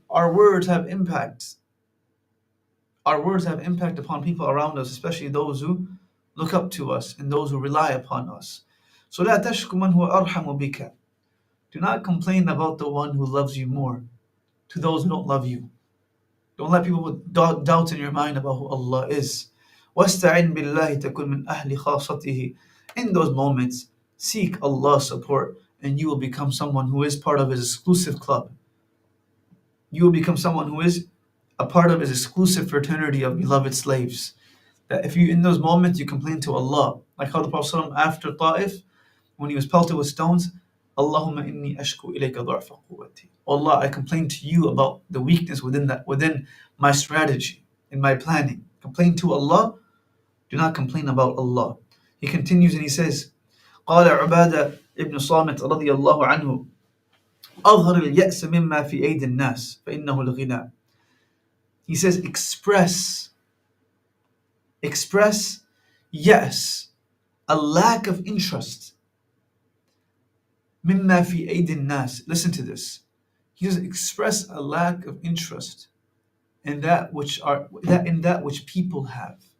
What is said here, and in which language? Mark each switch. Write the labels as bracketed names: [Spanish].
[English] Our words have impact. Our words have impact upon people around us, especially those who look up to us and those who rely upon us. [Arabic] So لا تشك من هو أرحم بك. [English] Do not complain about the one who loves you more to those who don't love you. Don't let people put doubts in your mind about who Allah is. [Arabic] وَاسْتَعِنْ بِاللَّهِ تَكُنْ مِنْ أَهْلِ خَاصَتِهِ. [English] In those moments, seek Allah's support, and you will become someone who is part of His exclusive club. You will become someone who is a part of His exclusive fraternity of beloved slaves. That if you, in those moments, you complain to Allah, like how the Prophet ﷺ after Ta'if, when he was pelted with stones, [Arabic] Allahumma inni ashku ilayka dha'fa quwwati. [English] Allah, I complain to you about the weakness within my strategy, in my planning. Complain to Allah, do not complain about Allah. He continues and he says, [Arabic] قال عبادة ابن صامت رضي الله عنه أظهر اليأس مما في أيدي الناس فإنه الغنى. [English] He says, express, yes, a lack of interest. [Arabic] مما في أيدي الناس. [English] Listen to this. He says, express a lack of interest in that which people have.